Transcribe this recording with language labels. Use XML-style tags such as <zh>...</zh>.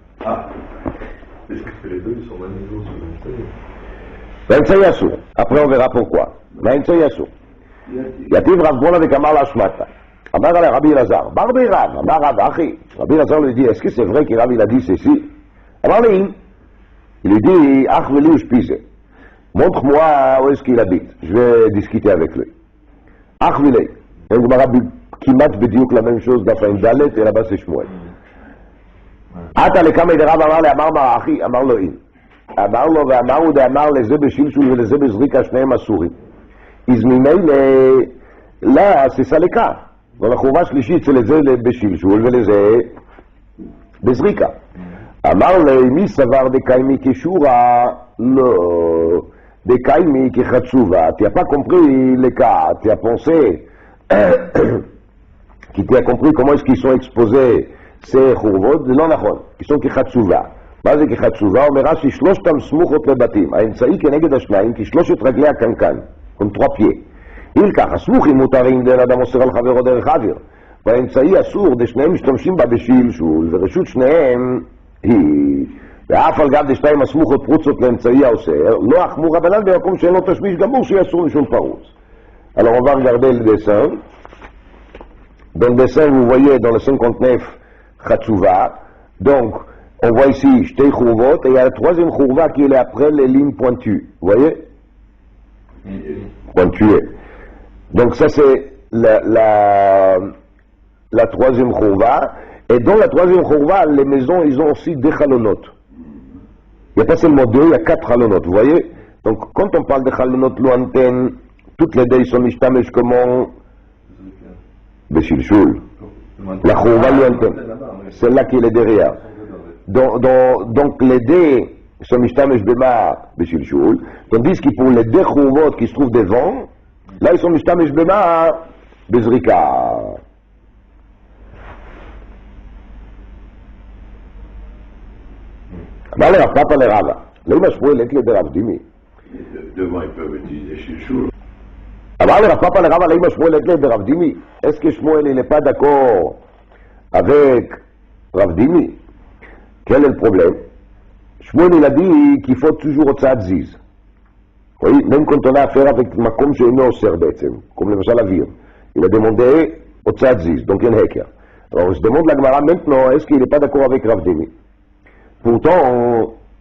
<fr>Ah, est-ce que les deux ils sont même niveau sur le feuille? Ben ça y est, ça. Après on verra pourquoi. Ben ça y est, ça.</fr> <he>יתיב רב בונה וקמר להשמטה. אמר עליה רבי אלעזר, בר בי רב, אמר רב אחי.</he> <fr>רבי אלעזר lui dit, est-ce que c'est vrai que Rav il a dit ceci?</fr> <he>אמר לי,</he> <fr>il lui dit, ach veli ou shpise. Montre-moi où est-ce qu'il habite. Je vais discuter avec lui. ach veli. Et on va</fr> <he>כמעט בדיוק</he> <fr>la même chose דף עם ד' et là-bas c'est שמואל.</fr> <he>עתה לכמה דרב אמר לי, אמר מה אחי, אמר לו אין. אמר לו ואמרו דאמר לזה בשלשול ולזה בזריקה שניהם אסורים. אז ממילא,</he> <fr>là, c'est ça le cas. Dans la khouva shlichit, c'est</fr> <he>לזה בשלשול ולזה בזריקה. אמר לי, מי סבר דקיימי כשורה? לא. דקיימי כחצובה.</he> <fr>Tu n'as pas compris le cas. Tu as pensé que tu as compris comment est-ce qu'ils sont exposés ces khurvot?</fr> <he>לא נכון.</he> <fr>ils sont כחצובה.</fr> <he>מה זה כחצובה? אומר רש"י, שלושתם סמוכות לבתים. האמצעי כנגד השניים, כשלושת רגלי הקנקן. עם 3 pieds. אם ככה, סמוכים מותרים דין אדם אוסר על חברו דרך אוויר. והאמצעי אסור, דשניהם משתמשים בה בשלשול, ורשות שניהם היא, ואף על גב דשתיים הסמוכות פרוצות לאמצעי האוסר, לא אחמור רבנן במקום שאין לו תשמיש גמור שיהיה אסור משום פרוץ.</he> <fr>Alors on va regarder le dessin. Dans le dessin, vous voyez dans le 59 Khatsuva, donc on voit ici Shtei Khurvot, et il y a la troisième Khurva qui est après les lignes pointues. Vous voyez? Pointué. Donc ça c'est la troisième khurva, et dans la troisième khurva, les maisons ils ont aussi des chalonot. Il n'y a pas seulement 2, il y a 4 chalonot, vous voyez? Donc quand on parle de chalonot lointaines, toutes les deux ils sont mishtamesh comment? Beshilshul. La khurva lointaine, celle-là qui est derrière. Donc les deux sont mishtamesh bema beshilshul, tandis que pour les 2 khurvot qui se trouvent devant, là ils sont mishtamesh bema bezrika.</fr> <he>אמר לרב פאפא לרבא, לא משמואל עת לדרב דימי.</he> <fr>Devant ils peuvent utiliser shilshul.</fr> <he>אמר לרב פאפא לרבא, לא משמואל עת לדרב דימי.</he> <fr>Est-ce que Shmuel il n'est pas d'accord avec Rav Dimi? Quel est le problème? Shmuel il a dit qu'il faut toujours הוצאת זיז. Oui, même quand on a affaire avec</fr> <he>מקום שאינו אוסר בעצם,</he> <fr>comme למשל אוויר. Il a demandé הוצאת זיז, donc il y a un hacker. Alors je demande la Gemara maintenant, est-ce qu'il n'est pas d'accord avec Rav Dimi? Pourtant,</fr>